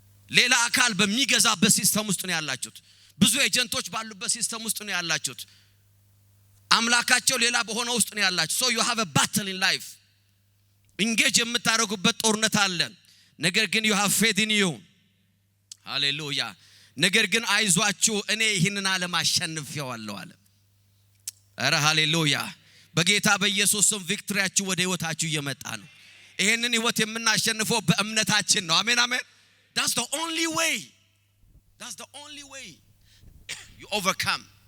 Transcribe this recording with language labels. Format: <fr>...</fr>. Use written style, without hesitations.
<am>ሌላ አካል በሚገዛበት ሲስተም ውስጥ ነው ያላችሁት። ብዙ ኤጀንቶች ባሉበት ሲስተም ውስጥ ነው ያላችሁት። አምላካቸው ሌላ በሆነ ውስጥ ነው ያላችሁት።</am> <en>so you have a battle in life.</en> <am>engage የምታረጉበት ጦርነት አለ። ነገር ግን</am> <en>you have faith in you. hallelujah.</en> <am>ነገር ግን አይዟችሁ እኔ ይህንን ዓለም አሸንፌዋለሁ አለ። ኧረ ሃሌሉያ። በጌታ በኢየሱስ ስም ቪክቶሪያችሁ ወደ ህይወታችሁ እየመጣ ነው። ይሄንን ህይወት የምናሸንፈው በእምነታችን ነው። አሜን አሜን።</am> <en>that's the only way. That's the only way you overcome.</en>